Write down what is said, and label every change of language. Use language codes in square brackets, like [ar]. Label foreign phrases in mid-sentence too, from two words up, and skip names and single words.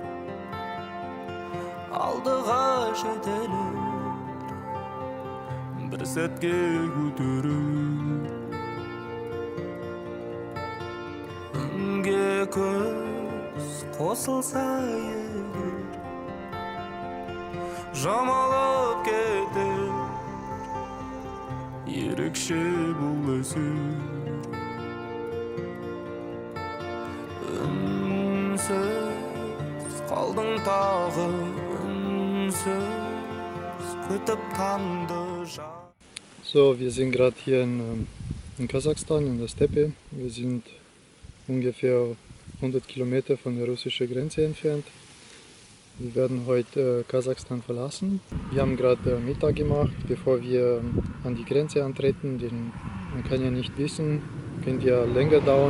[kk] алдыға жетелер бір сәтке көтерер үнге көз қосылса егер жамалып кетер ерекше бұл әсер үнсіз қалдың тағы үнсіз күтіп таңды [de] So, wir sind gerade hier in Kasachstan, in der Steppe. Wir sind ungefähr 100 Kilometer von der russischen Grenze entfernt. Wir werden heute Kasachstan verlassen. Wir haben gerade Mittag gemacht, bevor wir an die Grenze antreten, denn man kann ja nicht wissen, könnte ja länger dauern.